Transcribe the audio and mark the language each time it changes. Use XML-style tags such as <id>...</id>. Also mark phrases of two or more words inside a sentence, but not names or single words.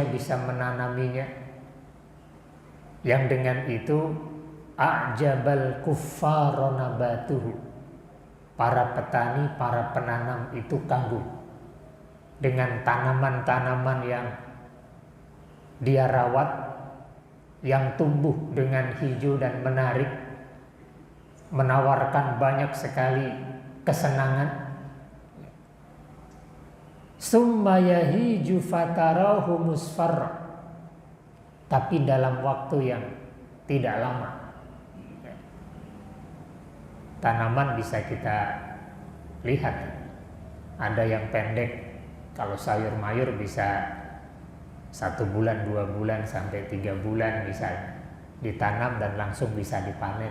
<id>bisa menanaminya, yang dengan itu</id> <ar>أعجب الكفار نباته,</ar> <id>para petani, para penanam itu kagum dengan tanaman-tanaman yang dia rawat, yang tumbuh dengan hijau dan menarik, menawarkan banyak sekali kesenangan.</id> <ar>ثم يهيج فتراه مصفرا,</ar> <id>tapi dalam waktu yang tidak lama. Tanaman bisa kita lihat, ada yang pendek, kalau sayur mayur bisa 1 bulan, 2 bulan, sampai 3 bulan bisa ditanam dan langsung bisa dipanen.</id>